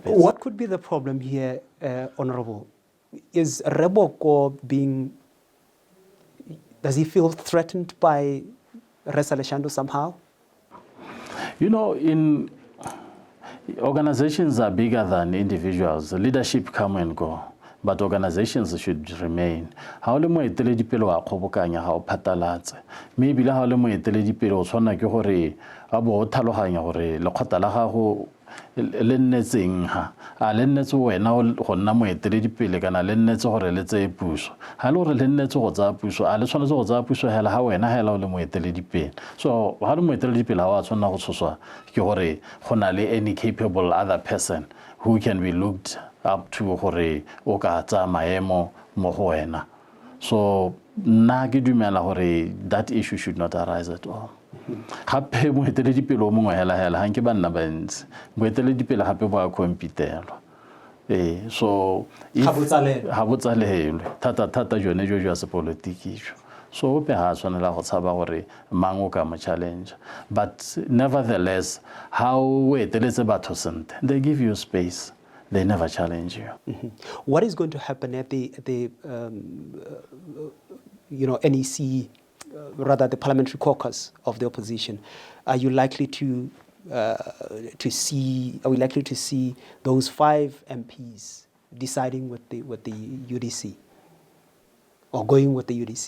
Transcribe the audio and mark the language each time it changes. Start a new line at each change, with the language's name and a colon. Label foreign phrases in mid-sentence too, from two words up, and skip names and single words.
English: What could be the problem here, Honorable? Is Reboko does he feel threatened by Resa Leshando somehow? You know, organizations are bigger than individuals. Leadership come and go, but organizations should remain.
Tswana: Ha o le moeteledipele wa kgobokanya ha o phatalatse. Mme ebile ha o le moeteledipele o tshwana ke gore a bo o tlhaloganya gore lekgotla la gago le nnetseng ha a le nnetse wena go nna moeteledipele kana le nnetse gore le tse puso ha le gore le nnetse go tsa puso a le tshwanetse go tsa puso hela ha wena hela o le moeteledipele. So ha le moeteledipele ha wa tshwana go tshoswa ke gore go na le
English: any capable other person who can be looked up to
Tswana: gore o ka tsa maemo mo go wena. So nna ke dumela gore
English: that issue should not arise at all.
Tswana: Gape moeteledipele o mongwe hela ha nke ba nna bantsi moeteledipele gape ba kompitelwa so ha botsalelwe thata jone jo jwa sepolitiki jo so o pe ha tshwanela go tshaba gore mang o ka mo challenge,
English: but nevertheless how
Tswana: o eteletse batho sente,
English: they give you space, they never challenge you. What is going to happen at the NEC, rather the parliamentary caucus of the opposition? Are you likely to see? Are we likely to see those 5 MPs deciding with the UDC, or going with the UDC?